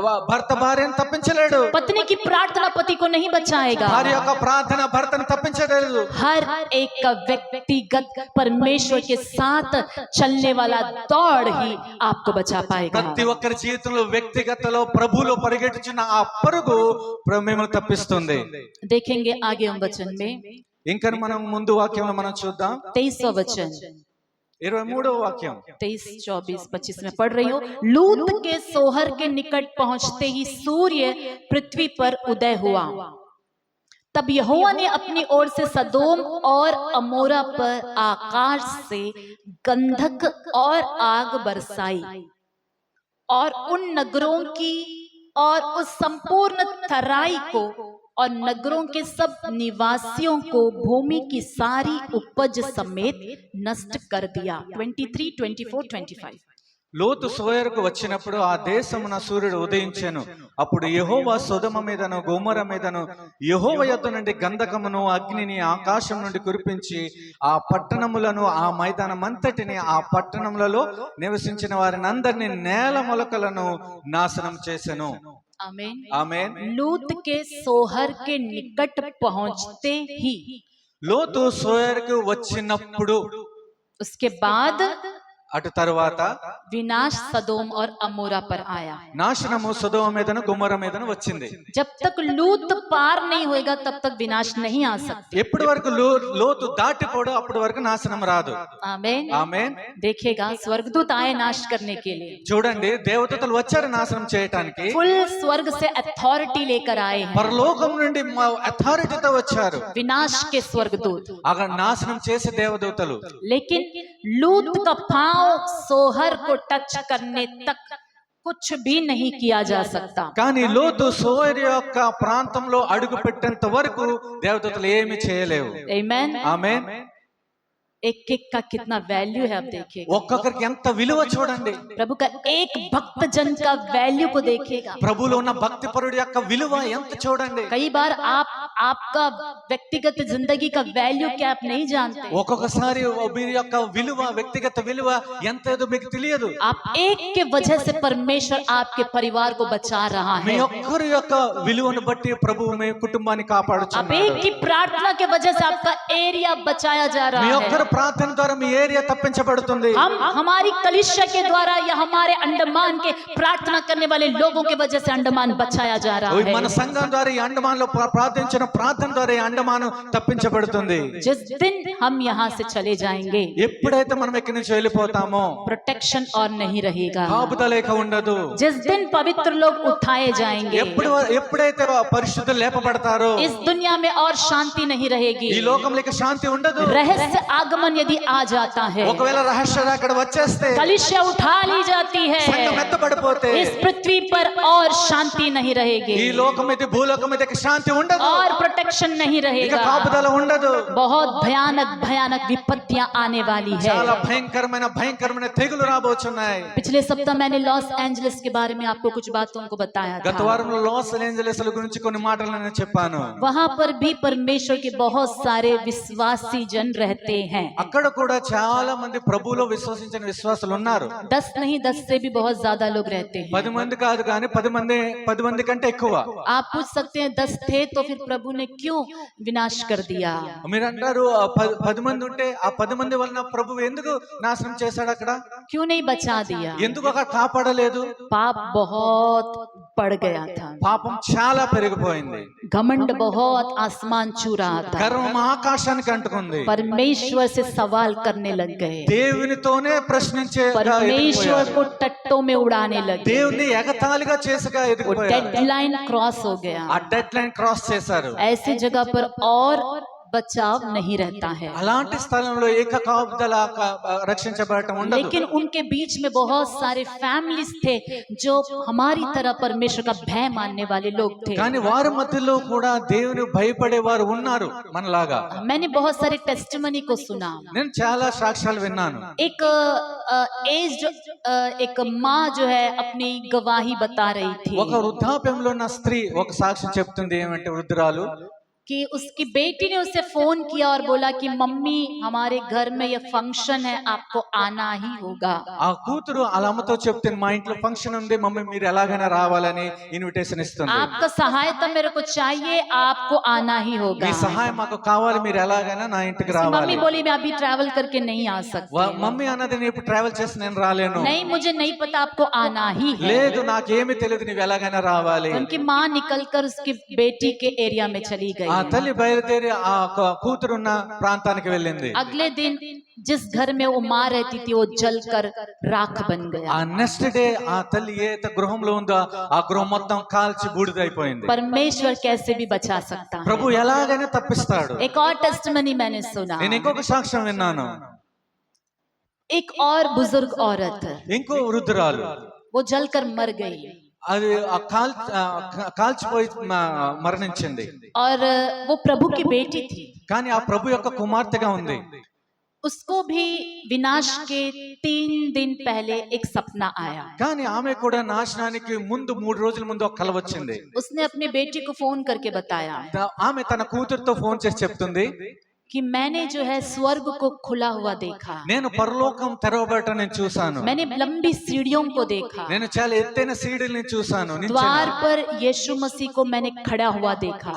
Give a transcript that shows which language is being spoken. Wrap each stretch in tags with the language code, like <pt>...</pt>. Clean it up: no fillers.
<te>భర్త భార్యను తప్పించలేడు.</te> <hi>पत्नी की प्रार्थना पति को नहीं बचाएगा।</hi> <te>భార్య యొక్క ప్రార్థన భర్తను తప్పించలేదు.</te> <hi>हर एक का व्यक्तिगत परमेश्वर के साथ चलने वाला दौड़ ही आपको बचा पाएगा।</hi> <te>ప్రతి ఒక్కరి జీవితంలో వ్యక్తిగతలో ప్రభువులో పరిగెట్టుచున్న ఆ పరుగు మిమ్మల్ని తప్పిస్తుంది.</te> <hi>देखेंगे आगे हम वचन में</hi> <te>ఇంకా మనం ముందు వాక్యంలో మనం చూద్దాం.</te> <hi>23वां वचन</hi> <te>23వ వాక్యం</te> <hi>23, 24, 25 में पढ़ रही हूँ। लूत के सोहर के निकट पहुंचते ही सूर्य पृथ्वी पर उदय हुआ। तब यहोवा ने अपनी ओर से सदोम और अमोरा पर आकाश से गंधक और आग बरसाई और उन नगरों की और उस संपूर्ण तराई को और नगरों के सब निवासियों को भूमि की सारी उपज समेत नष्ट कर दिया। 23, 24, 25।</hi> <te>లోతు సోయరుకు వచ్చినప్పుడు ఆ దేశమున సూర్యుడు ఉదయించెను. అప్పుడు యెహోవా సొదొమ మీదను గొమొర మీదను యెహోవా యొద్ద నుండి గంధకమును అగ్నిని ఆకాశం నుండి కురిపించి ఆ పట్టణములను ఆ మైదానమంతటిని ఆ పట్టణములలో నివసించిన వారిని అందరినీ నేల మొలకలను నాశనం చేసెను.</te> <hi>आमीन</hi> <te>ఆమేన్.</te> <hi>लूत के सोहर के निकट पहुंचते ही,</hi> <te>లోతు సోయరుకు వచ్చినప్పుడు,</te> <hi>उसके बाद</hi> <te>అటు తరువాత</te> <hi>विनाश सदोम और अमोरा पर आया।</hi> <te>నాశనము సొదొమ మీదను గొమొర మీదను వచ్చింది.</te> <hi>जब तक लूत पार नहीं होएगा तब तक विनाश नहीं आ सकता।</hi> <te>ఎప్పటి వరకు లోతు దాటిపోడు అప్పటి వరకు నాశనం రాదు.</te> <hi>आमीन</hi> <te>ఆమేన్.</te> <hi>देखिएगा, स्वर्गदूत आए नाश करने के लिए।</hi> <te>చూడండి, దేవదూతలు వచ్చారు నాశనం చేయటానికి.</te> <hi>फुल स्वर्ग से अथॉरिटी लेकर आए हैं।</hi> <te>పరలోకం నుండి అథారిటీతో వచ్చారు</te> <hi>विनाश के स्वर्गदूत।</hi> <te>అక్కడ నాశనం చేసే దేవదూతలు.</te> <hi>लेकिन लूत का पांव सोहर को टच करने तक कुछ भी नहीं किया जा सकता।</hi> <te>కానీ లోతు సోయరు యొక్క ప్రాంతంలో అడుగు పెట్టేంత వరకు దేవదూతలు ఏమీ చేయలేవు.</te> <hi>आमीन।</hi> <te>ఆమేన్.</te> <hi>एक एक का कितना वैल्यू है, आप देखिएगा।</hi> <te>ఒక్కొక్కరికి ఎంత విలువ చూడండి.</te> <hi>प्रभु का एक भक्त जन का वैल्यू को देखिएगा।</hi> <te>ప్రభులో ఉన్న భక్తి పరుడి యొక్క విలువ ఎంత చూడండి.</te> <hi>कई बार आपका व्यक्तिगत जिंदगी का वैल्यू क्या आप नहीं जानते।</hi> <te>ఒక్కొక్కసారి మీ యొక్క విలువ, వ్యక్తిగత విలువ ఎంత ఏదో మీకు తెలియదు.</te> <hi>आप एक के वजह से परमेश्वर आपके परिवार को बचा रहा</hi> <te>మీ</te> <hi>है।</hi> <te>ఒక్కరి యొక్క విలువను బట్టి ప్రభువు మీ కుటుంబాన్ని</te> <hi>आप</hi> <te>కాపాడుచున్నాడు.</te> <hi>एक की प्रार्थना के वजह से आपका एरिया बचाया जा</hi> <te>మీ</te> <hi>रहा</hi> <te>ఒక్కరి</te> <hi>है।</hi> <te>ప్రార్థన ద్వారా మీ ఏరియా తప్పించబడుతుంది.</te> <hi>हम हमारी कलिसिया के द्वारा या हमारे अंडमान के प्रार्थना करने वाले लोगों की वजह से अंडमान बचाया जा रहा</hi> <te>మన</te> <hi>है।</hi> <te>సంఘం ద్వారా ఈ అండమాన్లో ప్రార్థించిన ప్రార్థన ద్వారా ఈ అండమాను తప్పించబడుతుంది.</te> <hi>जिस दिन हम यहाँ से चले जाएंगे,</hi> <te>ఎప్పుడైతే మనం ఇక్కడి నుంచి వెళ్ళిపోతామో</te> <hi>प्रोटेक्शन और नहीं रहेगा।</hi> <te>కాపుదల లేక ఉండదు.</te> <hi>जिस दिन पवित्र लोग उठाए जाएंगे,</hi> <te>ఎప్పుడైతే పరిశుద్ధులు లేపబడతారో</te> <hi>इस दुनिया में और शांति नहीं रहेगी।</hi> <te>ఈ లోకంలో ఇక శాంతి ఉండదు.</te> <hi>रहस्य आगमन यदि आ जाता है,</hi> <te>ఒకవేళ రహస్యం అక్కడ వచ్చేస్తే,</te> <hi>कलिसिया उठा ली जाती</hi> <te>సంఘం</te> <hi>है,</hi> <te>ఎత్తబడిపోతే</te> <hi>इस पृथ्वी पर और शांति नहीं रहेगी</hi> <te>ఈ లోకం మీద భూలోకం మీద ఇక శాంతి ఉండదు.</te> <hi>और प्रोटेक्शन नहीं</hi> <te>ఇక</te> <hi>रहेगा।</hi> <te>కాపుదల ఉండదు.</te> <hi>बहुत भयानक भयानक विपत्तियां आने वाली है।</hi> <te>చాలా భయంకరమైన తెగులు రాబోతున్నాయి.</te> <hi>पिछले सप्ताह मैंने लॉस एंजलिस के बारे में आपको कुछ बातों को बताया</hi> <te>గత</te> <hi>था।</hi> <te>వారంలో లాస్ ఏంజెలస్ గురించి కొన్ని మాటలు నేను చెప్పాను.</te> <hi>वहां पर भी परमेश्वर के बहुत सारे विश्वासी जन रहते हैं।</hi> <te>అక్కడ కూడా చాలా మంది ప్రభువులో విశ్వసించిన విశ్వాసులు ఉన్నారు.</te> <hi>10 नहीं 10 से भी बहुत ज्यादा लोग रहते हैं।</hi> <te>10 మంది కాదు కానీ 10 మంది కంటే ఎక్కువ.</te> <hi>आप पूछ सकते हैं 10 थे तो फिर प्रभु ने क्यों विनाश कर दिया।</hi> <te>మీరు అంటారు 10 మంది ఉంటే ఆ 10 మంది వలన ప్రభువు ఎందుకు నాశనం చేశాడు, అక్కడ</te> <hi>क्यों नहीं बचा दिया।</hi> <te>ఎందుకు అక్కడ కాపాడలేదు?</te> <hi>पाप बहुत बढ़ गया था,</hi> <te>పాపం చాలా పెరిగిపోయింది.</te> <hi>घमंड बहुत आसमान छू रहा था,</hi> <te>గర్వం ఆకాశానికి అంటుకుంది.</te> <hi>परमेश्वर से सवाल करने लग गए,</hi> <te>దేవునితోనే ప్రశ్నించే</te> <hi>परमेश्वर को टट्टों में उड़ाने लगे।</hi> <te>దేవుని ఎగతాళిగా చేసగా</te> <hi>वो</hi> <te>ఎదిగిపోయారు.</te> <hi>डेडलाइन क्रॉस हो गया।</hi> <te>ఆ డెడ్ లైన్ క్రాస్ చేశారు.</te> <hi>ऐसी जगह पर और बचाव नहीं रहता है,</hi> <te>అలాంటి స్థలంలో ఏక కాపుదల రక్షించబడటం ఉండదు.</te> <hi>लेकिन उनके बीच में बहुत सारे फैमिलीज थे जो हमारी तरह परमेश्वर का भय मानने वाले लोग थे।</hi> <te>కానీ వారి మధ్యలో కూడా దేవుని భయపడే వారు ఉన్నారు మనలాగా.</te> <hi>मैंने बहुत सारे टेस्टिमनी को सुना।</hi> <te>నేను చాలా సాక్ష్యాలు విన్నాను.</te> <hi>एक एज एक माँ जो है अपनी गवाही बता रही थी</hi> <te>ఒక వృద్ధాప్యంలో ఉన్న స్త్రీ ఒక సాక్ష్యం చెప్తుంది. ఏమంటే వృద్ధురాలు</te> <hi>कि उसकी बेटी ने उसे फोन किया और बोला कि मम्मी हमारे घर में ये फंक्शन है, आपको आना ही होगा।</hi> <te>ఆ కూతురు అలా అమ్మతో చెప్తుంది, మా ఇంట్లో ఫంక్షన్ ఉంది మమ్మీ, మీరు ఎలాగైనా రావాలని ఇన్విటేషన్ ఇస్తుంది.</te> <hi>आपका सहायता मेरे को चाहिए, आपको आना ही होगा।</hi> <te>మీ సహాయం మాకు కావాలి, మీరు ఎలాగైనా నా ఇంటికి</te> <hi>मम्मी</hi> <te>రావాలి.</te> <hi>बोली मैं अभी ट्रैवल करके नहीं आ सकती।</hi> <te>మమ్మీ అన్నది, నేను ఇప్పుడు ట్రావెల్ చేసి నేను రాలేను.</te> <hi>नहीं, मुझे नहीं पता, आपको आना ही है।</hi> <te>లేదు నాకేమీ తెలియదు, నువ్వు ఎలాగైనా రావాలి.</te> <hi>उनकी माँ निकलकर उसकी बेटी के एरिया में चली गई।</hi> <te>ఆ తల్లి బయలుదేరి ఆ కూతురున్న ప్రాంతానికి వెళ్ళింది.</te> <hi>अगले दिन जिस घर में वो माँ रहती थी वो जलकर राख बन गया।</hi> <te>ఆ నెక్స్ట్ డే ఆ తల్లి ఏ గృహంలో ఉందో ఆ గృహం మొత్తం కాల్చి బూడిదైపోయింది.</te> <hi>परमेश्वर कैसे भी बचा सकता है।</hi> <te>ప్రభు ఎలాగైనా తప్పిస్తాడు.</te> <hi>एक और टेस्टिमनी मैंने सुना।</hi> <te>నేను ఇంకొక సాక్ష్యం విన్నాను.</te> <hi>एक और बुजुर्ग औरत,</hi> <te>ఇంకో వృద్ధురాలు</te> <hi>वो जलकर मर गई</hi> <te>అది కాల్చిపోయి మరణించింది.</te> <hi>और वो प्रभु की बेटी थी।</hi> <te>కానీ ఆ ప్రభు యొక్క కుమార్తెగా ఉంది.</te> <hi>उसको भी विनाश के 3 दिन पहले एक सपना आया।</hi> <te>కానీ ఆమె కూడా నాశనానికి ముందు 3 రోజుల ముందు ఒక కల వచ్చింది.</te> <hi>उसने अपनी बेटी को फोन करके बताया</hi> <te>ఆమె తన కూతురుతో ఫోన్ చేసి చెప్తుంది,</te> <hi>कि मैंने जो है स्वर्ग को खुला हुआ देखा,</hi> <te>నేను పరలోకం తెరవబడటం నేను చూశాను.</te> <hi>मैंने लंबी सीढ़ियों को देखा,</hi> <te>నేను చాలా ఎత్తైన సీడీల్ని చూశాను.</te> <hi>द्वार पर यीशु मसीह को मैंने खड़ा हुआ देखा,</hi>